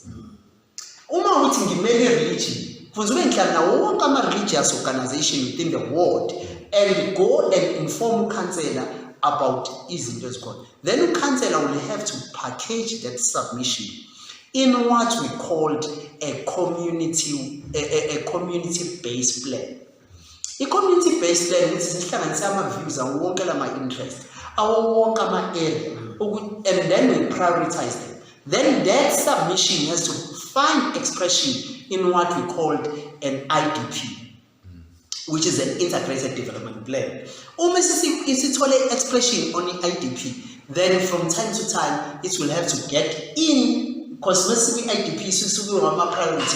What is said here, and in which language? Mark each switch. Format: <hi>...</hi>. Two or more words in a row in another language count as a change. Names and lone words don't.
<zu>Uma uthi ngimele religion, kufanele ngihlala nawo wonke ama-religious organization</zu> <en>within the ward and go and inform councillor about</en> <zu>izinto ezikhona.</zu> <en>Then councillor will have to package that submission in what we called a community-based plan. A community-based plan which is views and</en> <zu>wonke ama-interest, wonke ama-area,</zu> <en>and then we prioritize them. Then that submission has to find expression in what we called an IDP, which is an integrated development plan. Isithole expression on the IDP, then from time to time it will have to get in, because most IDP priority.</en>